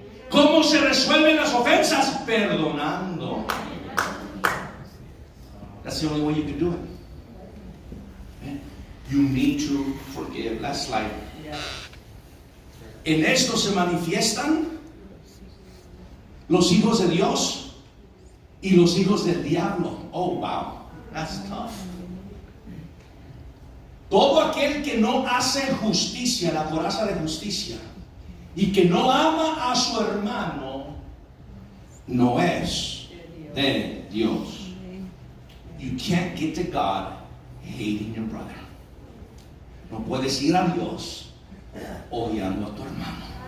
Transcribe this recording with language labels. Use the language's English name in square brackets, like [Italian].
[Spanish] ¿Cómo se resuelven las ofensas? Perdonando. [English] That's the only way you can do it. You need to forgive. Last slide. [Spanish] En esto se manifiestan los hijos de Dios y los hijos del diablo. [English] Oh, wow. That's tough. [Spanish] Todo aquel que no hace justicia, la coraza de justicia, y que no ama a su hermano, no es de Dios. [English] You can't get to God hating your brother. [Spanish] No puedes ir a Dios odiando a tu hermano.